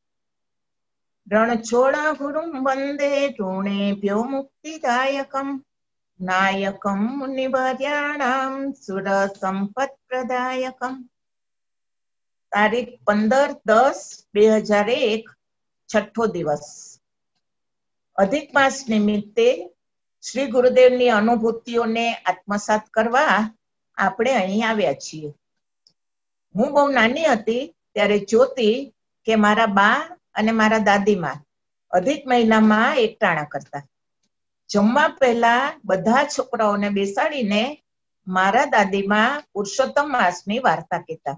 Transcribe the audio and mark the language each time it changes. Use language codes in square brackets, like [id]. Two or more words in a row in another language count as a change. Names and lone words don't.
[sa] रणछोड़ा गुरुं वंदे टूणेभ्यो मुक्तिदायकं नायकं मुनिवर्याणां सुरसंपत्प्रदायकं। [gu] તારીખ 15-10-2001 છઠ્ઠો દિવસ। અધિક માસ નિમિત્તે શ્રી ગુરુદેવની અનુભૂતિઓને આત્મસાત કરવા આપણે અહીં આવ્યા છીએ। હું બહુ નાની હતી ત્યારે જોતી કે મારા બા અને મારા દાદીમાં અધિક મહિનામાં એકટાણા કરતા। જમવા પહેલા બધા છોકરાઓને બેસાડીને મારા દાદીમાં પુરુષોત્તમ માસની વાર્તા કહેતા।